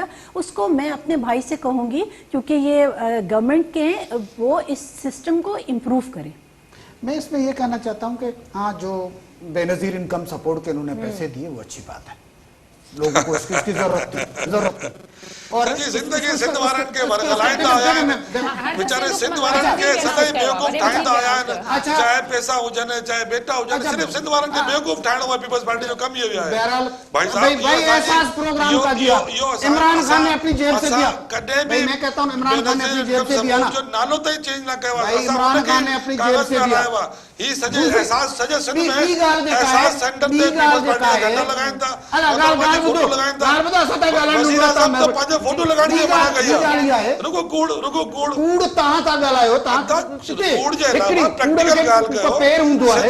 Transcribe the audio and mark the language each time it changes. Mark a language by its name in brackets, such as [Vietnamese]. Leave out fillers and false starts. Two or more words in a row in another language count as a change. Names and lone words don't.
[Urdu] اس کو میں اپنے بھائی سے کہوں گی، کیونکہ یہ گورنمنٹ کے ہیں، وہ اس سسٹم کو امپروو کریں. میں اس میں یہ کہنا چاہتا ہوں کہ ہاں، جو بے نظیر انکم سپورٹ کے انہوں نے پیسے دیے وہ اچھی بات ہے، لوگوں کو اس کی ضرورت تھی. और [Sindhi] जिंदगी सिंध वारनि खे हलाईंदा आया आहिनि, वीचारे सिंध वारनि खे सदाई बेवकूफ़ ठाहींदा आया आहिनि, चाहे पैसा हुजनि चाहे बेटा हुजनि, सिर्फ सिंध वारनि खे बेवकूफ़ ठाहिणो आहे। पीपल्स पार्टी जो कम इहो आहे। [Urdu] بہرحال بھائی صاحب, بھائی احساس پروگرام کا دیا، عمران خان نے اپنی جیب سے دیا. [Sindhi] कॾहिं बि [Urdu] میں کہتا ہوں عمران خان نے اپنی جیب سے دیا نا, [Sindhi] जो नालो ताईं चेंज न कयो आहे। [Urdu] بھائی عمران خان نے اپنی جیب سے دیا. [Sindhi] ही सॼे एहसास सॼे सिंध में एहसास सेंटर ते पीपल्स पार्टी जा झंडा लॻाइनि था, फोटो लॻाइनि था। वज़ीर आज़म तो पंहिंजो फोटो लॻाइण जी मना कई आहे। रुगो कूड़ तव्हां था ॻाल्हायो, तव्हां कूड़ जे अलावा प्रैक्टिकल ॻाल्हि कयो। पैर हूंदो आहे,